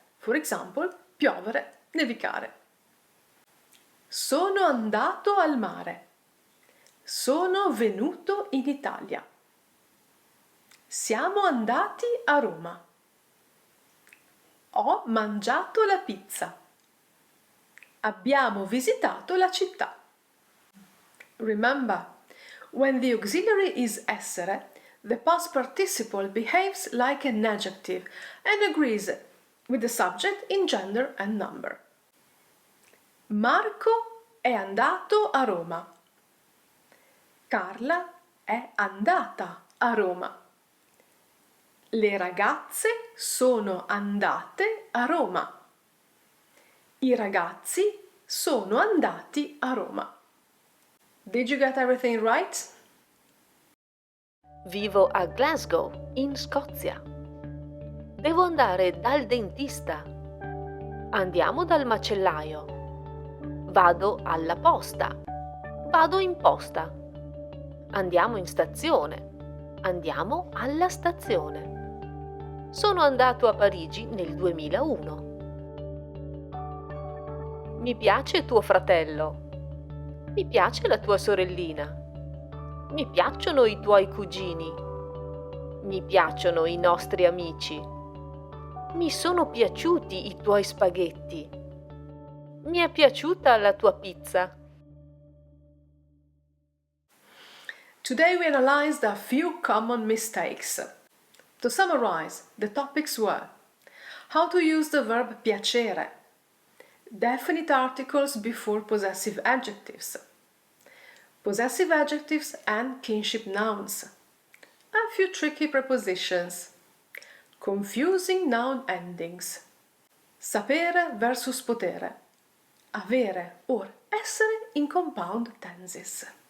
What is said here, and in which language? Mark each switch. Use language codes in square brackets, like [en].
[it] For example, piovere, nevicare. Sono andato al mare. Sono venuto in Italia. Siamo andati a Roma. Ho mangiato la pizza. Abbiamo visitato la città. [en] Remember, when the auxiliary is essere, the past participle behaves like an adjective and agrees with the subject in gender and number. [it] Marco è andato a Roma. Carla è andata a Roma. Le ragazze sono andate a Roma. I ragazzi sono andati a Roma. [en] Did you get everything right? [it] Vivo a Glasgow, in Scozia. Devo andare dal dentista. Andiamo dal macellaio. Vado alla posta. Vado in posta. Andiamo in stazione. Andiamo alla stazione. Sono andato a Parigi nel 2001. Mi piace tuo fratello. Mi piace la tua sorellina. Mi piacciono i tuoi cugini. Mi piacciono i nostri amici. Mi sono piaciuti i tuoi spaghetti. Mi è piaciuta la tua pizza. [en] Today we analyzed a few common mistakes. To summarize, the topics were: how to use the verb piacere, definite articles before possessive adjectives, possessive adjectives and kinship nouns, a few tricky prepositions, confusing noun endings, sapere versus potere, avere or essere in compound tenses.